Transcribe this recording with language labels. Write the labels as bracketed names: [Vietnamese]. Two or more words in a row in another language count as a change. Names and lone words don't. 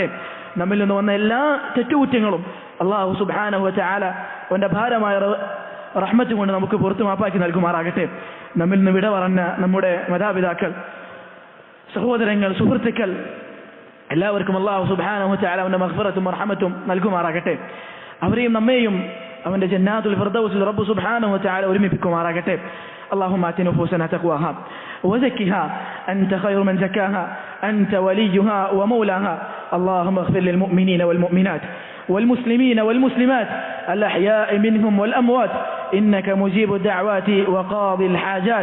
[Malayalam] നമ്മിൽ നിന്ന് വന്ന എല്ലാ തെറ്റുകുറ്റങ്ങളും അല്ലാഹു [Arabic] سبحانه وتعالى [Malayalam] അവന്റെ ഭാരമായ റഹ്മത്ത് കൊണ്ട് നമുക്ക് പുറത്തു മാപ്പാക്കി നൽകുമാറാകട്ടെ. നമ്മിൽ നിന്ന് വിട പറഞ്ഞ നമ്മുടെ മാതാപിതാക്കൾ, സഹോദരങ്ങൾ, സുഹൃത്തുക്കൾ, എല്ലാവർക്കും അല്ലാഹു [Arabic] سبحانه وتعالى [Malayalam] അവന്റെ മഗ്ഫിറത്തും റഹ്മത്തും നൽകുമാറാകട്ടെ. അവരെയും നമ്മെയും അവന്റെ ജന്നാത്തുൽ ഫിർദൗസിൽ റബ്ബ് [Arabic] سبحانه وتعالى [Malayalam] ഒരുമിപ്പിക്കുമാറാകട്ടെ. [Arabic] اللهم آت نفوسنا تقواها وزكها أنت خير من زكاها أنت وليها ومولاها. اللهم اغفر للمؤمنين والمؤمنات والمسلمين والمسلمات الأحياء منهم والأموات إنك مجيب الدعوات وقاضي الحاجات.